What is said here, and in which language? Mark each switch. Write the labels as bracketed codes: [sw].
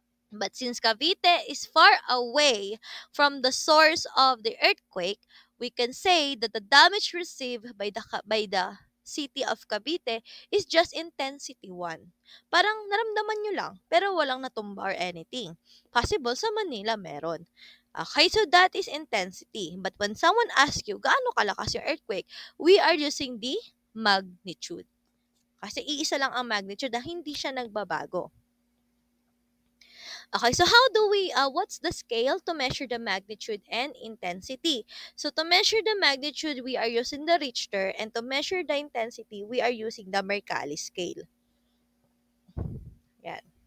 [en] But since Cavite is far away from the source of the earthquake, we can say that the damage received by the city of Cavite is just intensity 1. [tl] Parang naramdaman nyo lang, pero walang natumba or anything. Possible sa Manila meron. [en] Okay, so that is intensity. But when someone asks you, [tl] gaano kalakas yung [en] earthquake, we are using the magnitude. [tl] Kasi iisa lang ang magnitude na hindi siya nagbabago. [en] Okay, so how do we, what's the scale to measure the magnitude and intensity? So to measure the magnitude, we are using the Richter, and to measure the intensity, we are using the Mercalli scale. Yan.